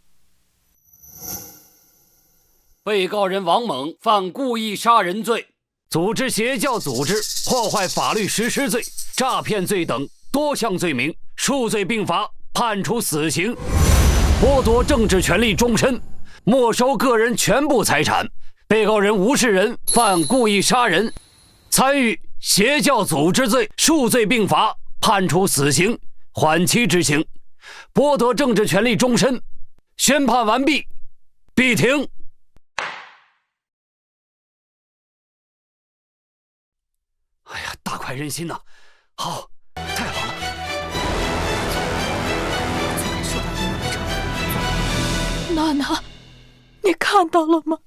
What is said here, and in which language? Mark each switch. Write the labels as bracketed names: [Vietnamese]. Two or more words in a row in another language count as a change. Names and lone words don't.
[Chinese] 被告人王猛犯故意殺人罪、組織邪教組織、破壞法律實施罪、詐騙罪等多項罪名，數罪並罰，判處死刑，剝奪政治權利終身，沒收個人全部財產。被告人吳世仁犯故意殺人、參與邪教組織罪，數罪並罰，判處死刑，緩期執行。剥夺政治权利终身。宣判完毕，闭庭。哎呀，大快人心呐！好，太好了！娜娜，你看到了吗？